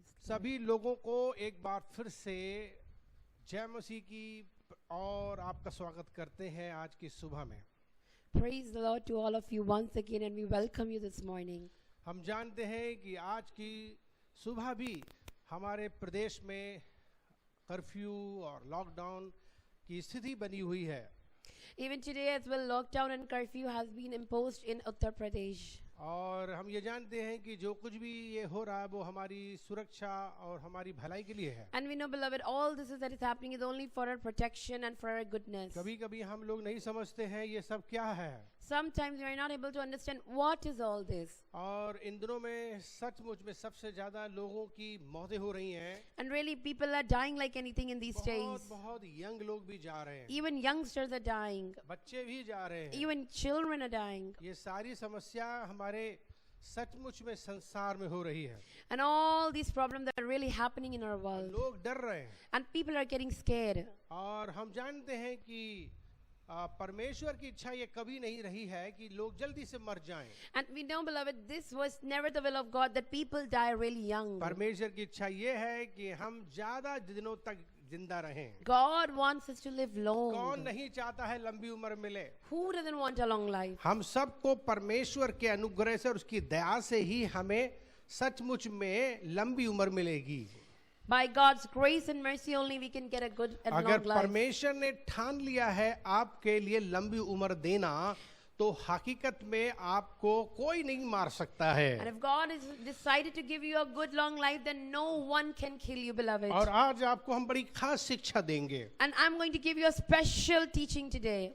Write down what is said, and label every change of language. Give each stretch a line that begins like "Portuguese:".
Hindi: सभी लोगों को एक बार फिर से जय मसीह की और आपका स्वागत करते हैं आज की सुबह में।
English: Praise the Lord to all of you once again, and we welcome you this morning.
Hindi: हम जानते हैं कि आज की सुबह भी हमारे प्रदेश में कर्फ्यू और लॉकडाउन की स्थिति बनी हुई है।
English: Even today as well, lockdown and curfew has been imposed in Uttar Pradesh.
Hindi: और हम ये जानते हैं कि जो कुछ भी ये हो रहा है वो हमारी सुरक्षा और हमारी भलाई के लिए है।
English: And we know, beloved, all this that is happening is only for our protection and for our goodness.
Hindi: कभी-कभी हम लोग नहीं समझते हैं ये सब क्या है।
English: Sometimes we are not able to understand what is all this.
Hindi: और इन दिनों में सचमुच में सबसे ज्यादा लोगों की मौतें हो रही हैं।
English: And really people are dying like anything in these days.
Hindi: बहुत यंग लोग भी जा रहे हैं।
English: Even youngsters are dying.
Hindi: बच्चे भी जा रहे हैं।
English: Even children are dying.
Hindi: ये सारी समस्या हमारे सचमुच में संसार में हो रही है।
English: And all these problems that are really happening in our world.
Hindi: लोग डर रहे हैं।
English: And people are getting scared.
Hindi: और हम जानते हैं कि परमेश्वर की इच्छा ये कभी नहीं रही है कि लोग जल्दी से मर जाएं।
English: And we know, beloved, this was never the will of God that people die really young.
Hindi: परमेश्वर की इच्छा ये है कि हम ज्यादा दिनों तक जिंदा रहें।
English: God wants us to live long.
Hindi: कौन नहीं चाहता है लंबी उम्र मिले?
English: Who doesn't want a long life?
Hindi: हम सबको परमेश्वर के अनुग्रह से और उसकी दया से ही हमें सचमुच में लंबी उम्र मिलेगी।
English: By God's grace and mercy only we can get a good and
Hindi: अगर
English: long life.
Hindi: परमेश्वर ने ठान लिया है आपके लिए लंबी उम्र देना तो हकीकत में आपको कोई नहीं मार सकता है।
English: And if God has decided to give you a good long life, then no one can kill you, beloved.
Hindi: और आज आपको हम बड़ी खास शिक्षा देंगे।
English: And I'm going to give you a special teaching today.